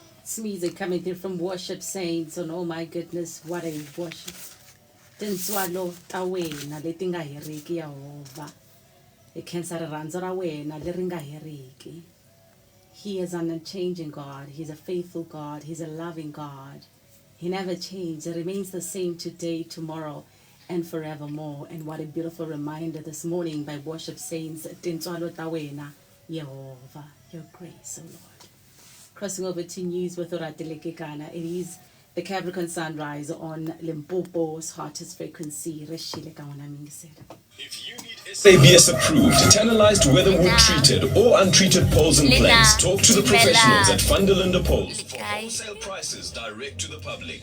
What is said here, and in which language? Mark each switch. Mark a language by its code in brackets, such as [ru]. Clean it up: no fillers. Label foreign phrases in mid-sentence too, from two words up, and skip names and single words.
[en] music coming through from worship saints, and oh my goodness, what a worship. [ts] Tinswalo ta wena leti nga heriki Yehova. Hi khensa rirhandzu ra wena leri nga heriki. [en] He is an unchanging God. He's a faithful God. He's a loving God. He never changed. He remains the same today, tomorrow, and forevermore. And what a beautiful reminder this morning by worship saints. [ts] Tinswalo ta wena, Yehovah, [en] your grace, O Lord. Crossing over to news with Oratile Kekana. It is the Capricorn sunrise on Limpopo's hottest frequency. If you need ABS approved, channelized weatherwood treated or untreated poles and planks, talk to the professionals at Funderlander Poles for wholesale prices direct to the public.